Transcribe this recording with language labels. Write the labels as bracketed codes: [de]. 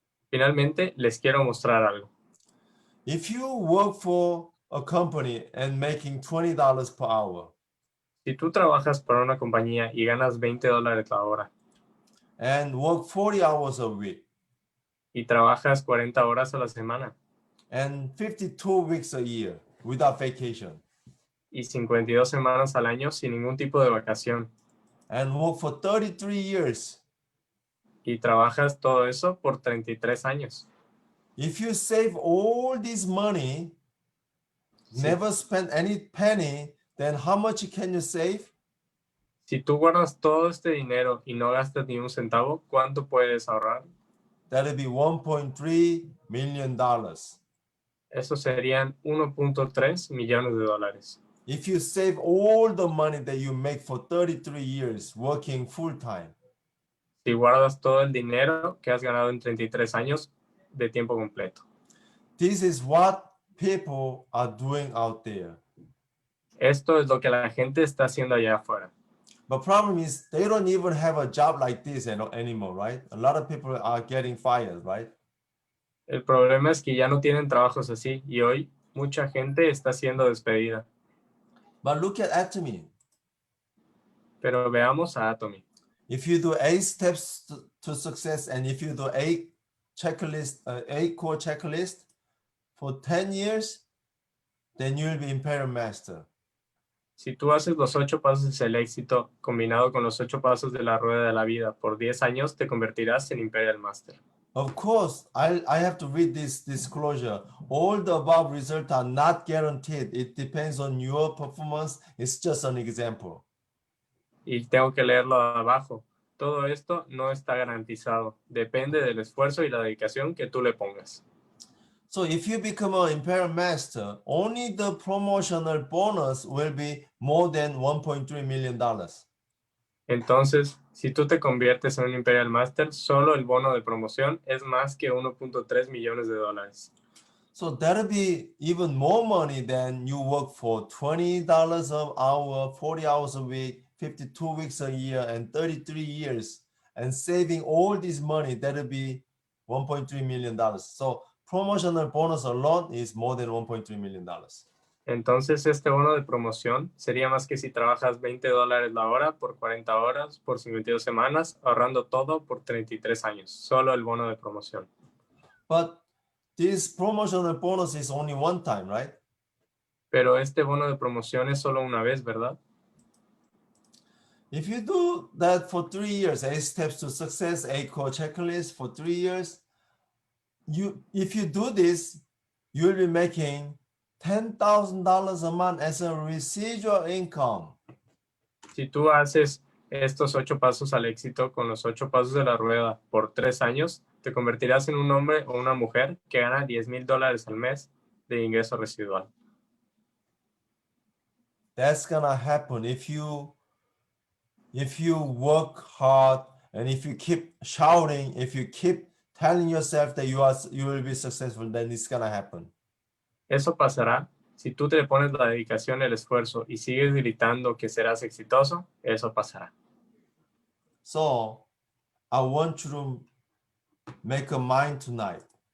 [es] Finalmente, les quiero mostrar algo. [en] If you work for a company and making $20 per hour, [es] Si tú trabajas para una compañía y ganas $20 la hora [en] and work 40 hours a week, [es] y trabajas 40 horas a la semana [en] and 52 weeks a year without vacation, [es] y 52 semanas al año sin ningún tipo de vacación, [en] and work for 33 years, [es] y trabajas todo eso por 33 años. [en] if you save all this money, never spend any penny, then how much can you save? [es] Si tú guardas todo este dinero y no gastas ni un centavo, ¿cuánto puedes ahorrar? [en] That'll be $1.3 million. [es] Eso serían 1.3 millones de dólares. [en] If you save all the money that you make for 33 years working full time, [es] Si guardas todo el dinero que has ganado en 33 años de tiempo completo. [en] this is what people are doing out there. [es] Esto es lo que la gente está haciendo allá afuera. [en] But problem is they don't even have a job like this anymore, right? A lot of people are getting fired, right? [es] El problema es que ya no tienen trabajos así y hoy mucha gente está siendo despedida. [en] But look at Atomy. [es] Pero veamos a Atomy. [en] If you do 8 steps to success, and if you do 8 checklist, 8-core checklist for 10 years, then you'll be Imperial Master. [es] Si tú haces los 8 pasos hacia el éxito combinado con los 8 pasos de la rueda de la vida por 10 años, te convertirás en Imperial Master. [en] Of course, I have to read this disclosure. All the above results are not guaranteed. It depends on your performance. It's just an example. [es] Y tengo que leerlo abajo. Todo esto no está garantizado. Depende del esfuerzo y la dedicación que tú le pongas. [en] So if you become an Imperial Master, only the promotional bonus will be more than $1.3 million. [es] Entonces, si tú te conviertes en un Imperial Master, solo el bono de promoción es más que 1.3 millones de dólares. [en] So that'll be even more money than you work for $20 an hour, 40 hours a week, 52 weeks a year, and 33 years. And saving all this money, that'll be $1.3 million. So promotional bonus alone is more than $1.3 million. [es] Entonces, este bono de promoción sería más que si trabajas $20 la hora por 40 horas, por 52 semanas, ahorrando todo por 33 años. Solo el bono de promoción. [en] But this promotional bonus is only one time, right? [es] Pero este bono de promoción es solo una vez, ¿verdad? [en] If you do that for 3 years, 8 steps to success, 8-core checklist for 3 years, if you do this, you'll be making $10,000 a month as a residual income. [es] Si tú haces estos 8 pasos al éxito con los 8 pasos de la rueda por 3 años, te convertirás en un hombre o una mujer que gana $10,000 al mes de ingreso residual. [en] That's gonna happen if you work hard and if you keep shouting, if you keep telling yourself that you will be successful, then it's gonna happen. [es] Eso pasará si tú te pones la dedicación, el esfuerzo y sigues gritando que serás exitoso. Eso pasará. [en] So I want you to make a mind tonight.